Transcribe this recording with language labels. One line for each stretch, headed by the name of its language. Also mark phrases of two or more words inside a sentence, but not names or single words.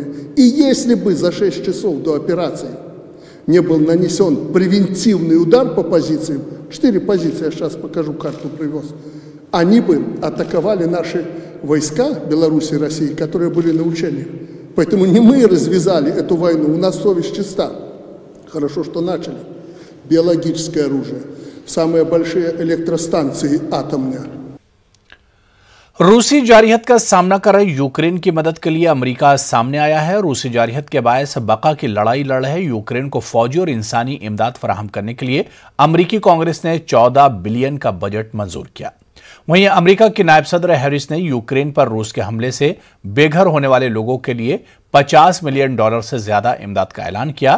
Russian: И если бы за 6 часов до операции не был нанесен превентивный удар по позициям, 4 позиции, я сейчас покажу, карту привез, они бы атаковали наши войска Беларуси и России, которые были на учениях. Поэтому не мы развязали эту войну, у нас совесть чиста. Хорошо, что начали. Биологическое оружие, самые большие электростанции атомные.
Urdu: روسی جارحیت کا سامنا کر رہے یوکرین کی مدد کے لیے امریکہ سامنے آیا ہے. روسی جارحیت کے باعث بقا کی لڑائی لڑ رہے یوکرین کو فوجی اور انسانی امداد فراہم کرنے کے لیے امریکی کانگریس نے 14 بلین کا بجٹ منظور کیا. وہیں امریکہ کی نائب صدر ہیرس نے یوکرین پر روس کے حملے سے بے گھر ہونے والے لوگوں کے لیے $50 ملین سے زیادہ امداد کا اعلان کیا.